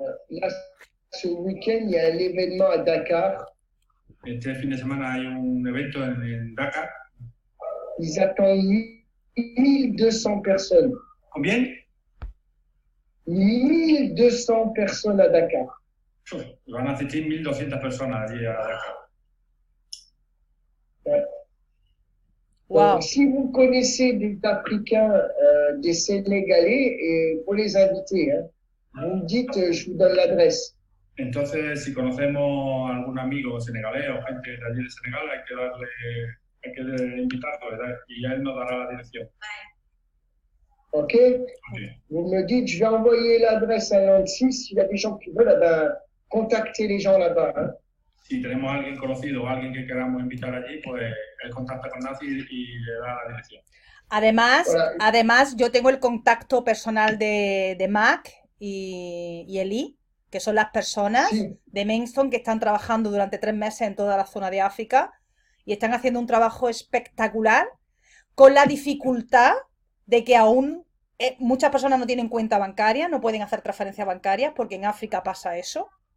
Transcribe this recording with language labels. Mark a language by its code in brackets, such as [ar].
[fr] Là, ce week-end, il y a un événement à Dakar. [es] Este fin de semana hay un evento en Dakar. [fr] Ils attendent 1200 personnes. Combien? 1200 personnes à Dakar. [es] Van a asistir 1.200 personas allí a Dakar. [fr] Ouais. Wow. Donc, si vous connaissez des Africains, des Sénégalais, faut les inviter. Hein. Vous me dites, je vous donne l'adresse. [es] Entonces, si conocemos algún amigo senegalés o gente de allí de Senegal, hay que invitarlo, ¿verdad? Y él nos dará la dirección. OK? Ok. [fr] Vous me dites, je vais envoyer l'adresse à Nancy. S'il y a des gens qui veulent, ben, contactez les gens là-bas. Hein. [es] Si tenemos a alguien conocido o alguien que queramos invitar allí, pues él contacta con Nancy y le da la dirección. Además, yo tengo el contacto personal de Mac y Eli, que son las personas Sí. de Mainstone que están trabajando durante 3 meses en toda la zona de África y están haciendo un trabajo espectacular con la dificultad de que aún muchas personas no tienen cuenta bancaria, no pueden hacer transferencias bancarias porque en África pasa eso.